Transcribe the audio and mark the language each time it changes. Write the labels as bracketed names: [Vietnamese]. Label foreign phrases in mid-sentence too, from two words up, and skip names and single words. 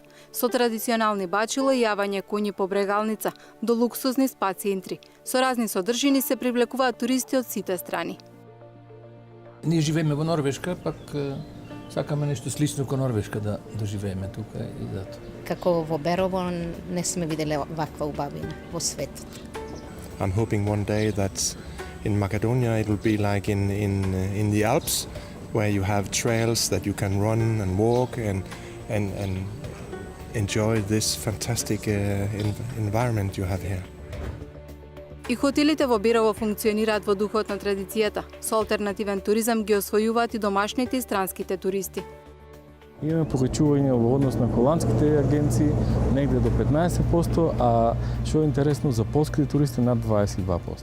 [Macedonian] Со традиционални бачила и јавање коњи по Брегалница до луксузни спа центри. Со разни содржини се привлекуваат туристи од сите страни. Ние живееме во Норвешка, пак сакаме нешто слично ко Норвешка да доживееме тука и зато. Како во Берово не сме виделе ваква убавина во светот. [English] I'm hoping one day that in Macedonia it will be like in the Alps, where you have trails that you can run and walk and enjoy this fantastic environment you have here. [Macedonian] И хотелите во Берово функционираат во духот на традицијата. Со алтернативен туризам ги освојуваат и домашните и странските туристи. Имаме повеќување во однос на холандските агенции негде до 15%, а што е интересно за полските туристи над 22%.